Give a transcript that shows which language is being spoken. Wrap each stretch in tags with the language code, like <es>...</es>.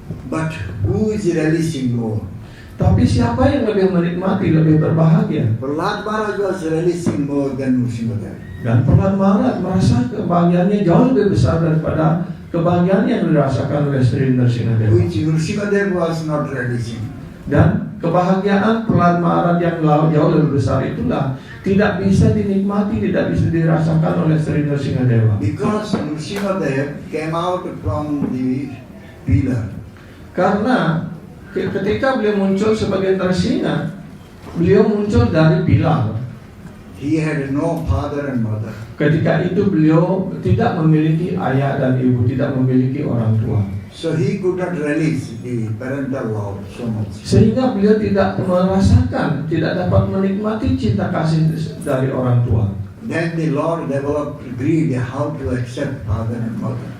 <en>But who is relishing more?</en> <id>Tapi siapa yang lebih menikmati, lebih berbahagia?</id> <en>Prahlad Maharaj was relishing more than Nrsimhadev.</en> <id>Dan Prahlad Maharaj merasa kebahagiaannya jauh lebih besar daripada kebahagiaan yang dirasakan oleh Sri Nrsingadewa.</id> <en>Which Nrsimhadev was not relishing.</en> <id>Dan kebahagiaan Prahlad Maharaj yang jauh lebih besar itulah tidak bisa dinikmati, tidak bisa dirasakan oleh Sri Nrsingadewa.</id> <en>Because Nrsimhadev came out from the pillar.</en> <id>Karena ketika beliau muncul sebagai Nrsinga, beliau muncul dari pilar.</id> <en>He had no father and mother.</en> <id>Ketika itu beliau tidak memiliki ayah dan ibu, tidak memiliki orang tua.</id> <en>So he could not relish the parental love so much.</en> <id>Sehingga beliau tidak merasakan, tidak dapat menikmati cinta kasih dari orang tua.</id> <en>Then the Lord developed greed how to accept father and mother.</en>